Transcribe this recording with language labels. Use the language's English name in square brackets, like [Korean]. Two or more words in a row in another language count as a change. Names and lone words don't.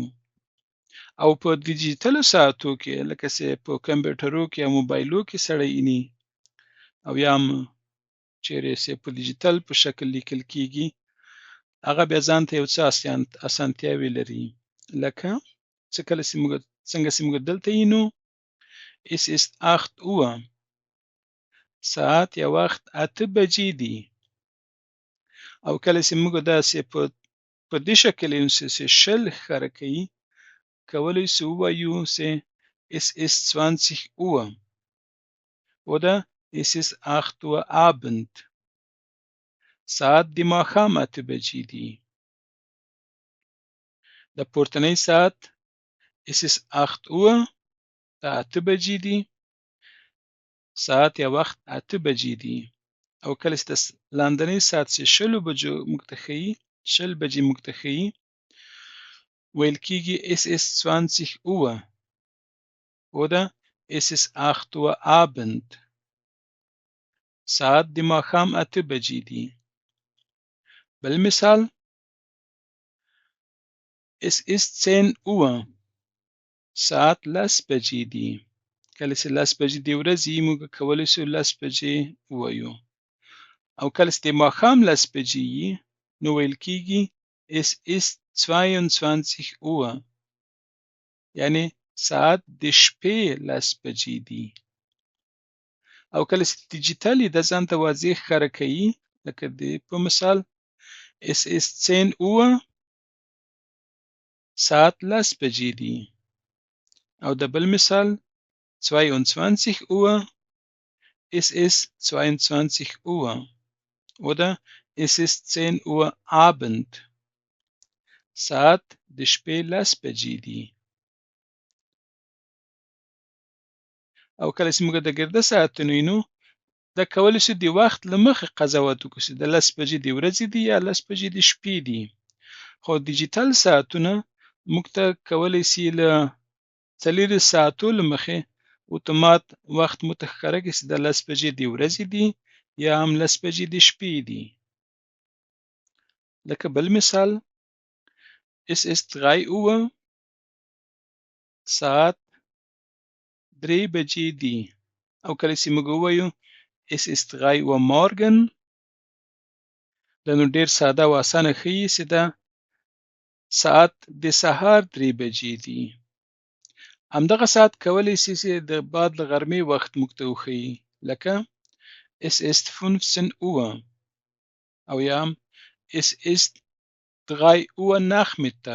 [Pashto] او په ډیجیټلو ساعتو کې لکه چې په کمپیوټرو کې یا موبایلو کې سړی ویني او یا هم چیرې چې په ډیجیټل په شکل لیکل کیږي هغه بیا ځان ته یو څه اسانتیاوې لري. لکه څنګه چې موږ دلته وینو [German] es ist 8 Uhr. [Pashto] ساعت یا وخت 8 بجې دي. او کله چې موږ داسې په دې شکل وینو چې شل ښکاره کوي کولی شو ووایو چې [German] es ist 20 Uhr oder es ist 8 Uhr Abend. [Pashto] ساعت د ماښام 8 بجې دي. د پورتنۍ ساعت [German] es ist 8 Uhr [Pashto] دا 8 بجې دي. ساعت یا وخت 8 بجې دي. او کله چې د لاندنۍ ساعت چې 20 بجو موږ ته ښیي 20 بجې موږ ته ښیي ویل کیږي [German] es ist 20 Uhr oder es ist 8 Uhr Abend. [Pashto] ساعت د ماښام 8 بجې دي. بل مثال [German] es ist 10 Uhr. [Pashto] ساعت 10 بجې دي. کله چې 10 بجې د ورځې موږ کولی شو 10 بجې ووایو. او کله چې د ماښام 10 بجې وي نو ویل کیږي [German] es ist 22 Uhr. [Pashto] یعنې ساعت د شپې 10 بجې دي. او کله چې ډیجیټل یې دا ځان ته واضح ښکاره کوي لکه په مثال [German] es ist 10 Uhr. [Pashto] ساعت 10 بجې دي. او د بل مثال 22 Uhr. [German] Es ist 22 Uhr oder es ist 10 Uhr Abend. [Pashto] ساعت د شپې 10 بجې دي. او کله چې موږ د ګرده ساعتونه وینو دا کولی شي د وخت له مخې قضاوت وکړو چې د 10 بجې د ورځې دي یا 10 بجې د شپې دي. خو ډیجیټل ساعتونه موږ ته کولی شي له 4 ساعتو له مخې اتومات وخت مو ته ښکاره کړي چې د 10 بجې د ورځې دي یا هم 10 بجې د شپې دي. لکه بل مثال [German] es ist 3 Uhr. [Pashto] ساعت 3 بجې دي. او کله چې موږ ووایو [German] es ist 3 Uhr morgen [Pashto] دا نو ډیر ساده او اسانه ښیي چې دا ساعت د سهار 3 بجې دي. همدغه ساعت کولی شي چې د بعد له غرمې وخت موږ ته وښیي، لکه [German] Es ist 15 Uhr [Pashto] او یا [German] Es ist 3 Uhr Nachmittag.